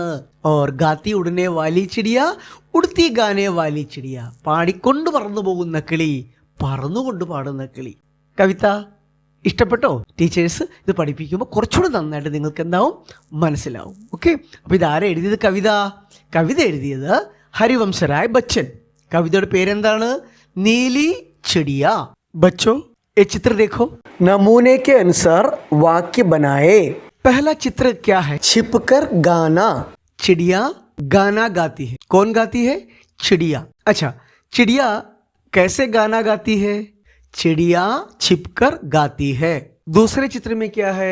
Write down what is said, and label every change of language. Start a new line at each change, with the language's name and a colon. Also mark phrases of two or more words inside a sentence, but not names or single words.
Hindi: और गाती उड़ने वाली चिड़िया, उड़ती गाने वाली चिड़िया, ഉടുത്തി ഗാനെ വാലി ചിടിയ,
Malayalam: പാടിക്കൊണ്ട് പറന്നു പോകുന്ന കിളി, പറന്നുകൊണ്ട് പാടുന്ന കിളി। കവിത ഇഷ്ടപ്പെട്ടോ? ടീച്ചേഴ്സ് ഇത് പഠിപ്പിക്കുമ്പോൾ കുറച്ചുകൂടി നന്നായിട്ട് നിങ്ങൾക്ക് എന്താവും? മനസ്സിലാവും। ഓക്കെ, അപ്പോൾ ഇതാരാ എഴുതിയത്? കവിത എഴുതിയത് ഹരിവംശരായ് ബച്ചൻ। കവിതയുടെ പേരെന്താണ്? നീലി ചിടിയ।
Hindi: बच्चों, ये चित्र देखो। नमूने के अनुसार वाक्य बनाए। पहला चित्र क्या है? छिपकर गाना। चिड़िया गाना गाती है। कौन गाती है? चिड़िया। अच्छा, चिड़िया कैसे गाना गाती है? चिड़िया छिपकर गाती है। दूसरे चित्र में क्या है?